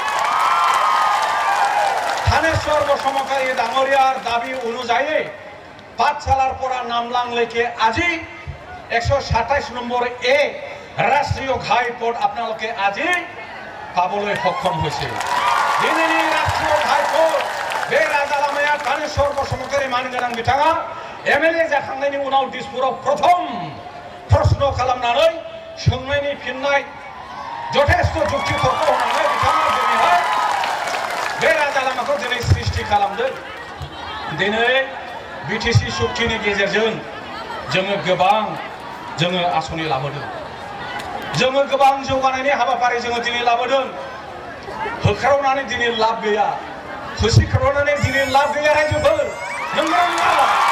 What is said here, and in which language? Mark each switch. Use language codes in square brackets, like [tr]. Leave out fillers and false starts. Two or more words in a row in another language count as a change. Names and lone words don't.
[as] থানেশ্বৰ বসুমতাৰী ডাঙৰীয়াৰ দাবী অনুযায়ী পাঠশালাৰ পৰা নামলাংলৈকে আজি 127 নম্বৰ এ ৰাষ্ট্ৰীয় ঘাইপথ আপোনালোকে আজি পাবলৈ সক্ষম [brx] হৈছে দিনেনি [as] ৰাষ্ট্ৰীয় ঘাইপথ [brx] बे राजालामाया थानेश्वर बसुमतारी मानगाराङ बिथाङा MLA जाखांनायनि उनाव दिसपुराव प्रथम प्रश्न खालामनानै सोंनायनि फिननाय जथेस्थ जुक्ति तर्क होनानै बिथाङा दिनैहाय बे राजालामाखौ दिनै सृष्टि खालामदों दिनै बिटिसि सुक्तिनि गेजेरजों जोङो गोबां आसनि लाबोदों जोङो गोबां जौगानायनि हाबाफारि जोङो दिनै लाबोदों होख्रावनानै दिनै लाब गैया होसिख्रावनानै दिनै लाब गैया रायजोफोर नंगौ नङा